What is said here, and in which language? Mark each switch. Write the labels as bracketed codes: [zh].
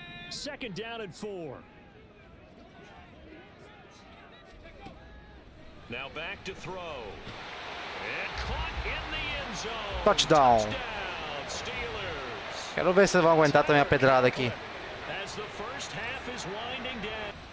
[en] 2nd down and 4. Now back to throw. And caught in the end zone. Touchdown. Steelers. [pt] Quero ver se eles vão aguentar também a pedrada aqui. [en] As the first half is winding down.